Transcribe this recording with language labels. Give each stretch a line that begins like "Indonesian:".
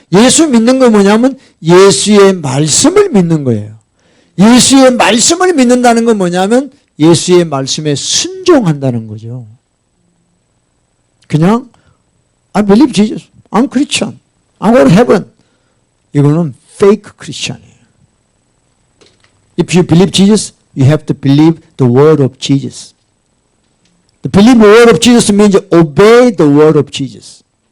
Korean: 예수 믿는 건 뭐냐면 예수의 말씀을 믿는 거예요. 예수의 말씀을 믿는다는 건 뭐냐면 예수의 말씀에 순종한다는 거죠.
English: 그냥 I believe Jesus. I'm Christian. I'm going to heaven.
Korean: 이거는
English: fake Christian
Korean: 이에요.
English: If you believe Jesus, you have to believe the word of Jesus. To believe the word of Jesus means obey the word of Jesus.